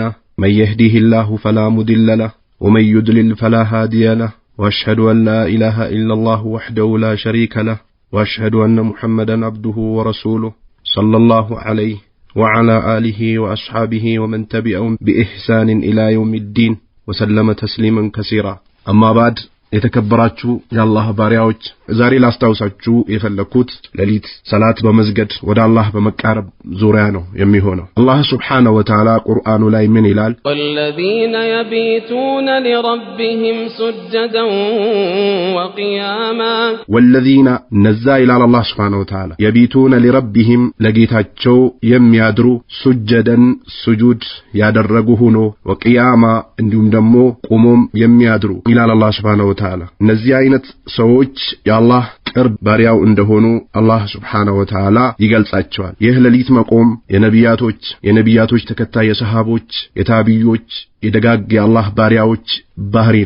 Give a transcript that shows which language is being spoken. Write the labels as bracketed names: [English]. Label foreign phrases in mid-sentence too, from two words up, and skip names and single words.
[Arabic] من يهده الله فلا مضل له ومن يضلل فلا هادي له. وأشهد أن لا إله إلا الله وحده لا شريك له وأشهد أن محمدا عبده ورسوله صلى الله عليه وعلى آله وأصحابه ومن تبعهم بإحسان إلى يوم الدين وسلم تسليما كثيرا. أما بعد [Amharic] የተከበራችሁ የአላህ ባሪያዎች ዛሬ ላስታውሳችሁ የፈለኩት ሌሊት ሰላት በመስገድ ወደ አላህ በመቃረብ ዙሪያ ነው የሚሆነው። አላህ [Arabic] سبحانه وتعالى [Amharic] ቁርአኑ ላይ ምን ይላል? [Arabic] والذين يبيتون لربهم سجدا وقياما والذين نزا إلى الله سبحانه وتعالى يبيتون لربهم [Amharic] ለጌታቸው የሚያድሩ [Arabic] سجدا سجود [Amharic] ያደረጉ ሆኖ وقياما እንዲሁም ደግሞ ቆሞም የሚያድሩ ይላል አላህ [Arabic] سبحانه وتعالى። [Amharic] እነዚህ አይነት ሰዎች የአላህ ቅርብ ባሪያው እንደሆኑ አላህ [Arabic] سبحانه وتعالى [Amharic] ይገልጻቸዋል። ይህ ሌሊት መቆም የነቢያቶች ተከታይ የሰሃቦች የታቢዮች የደጋግ የአላህ ባሪያዎች ባህሪ ነው።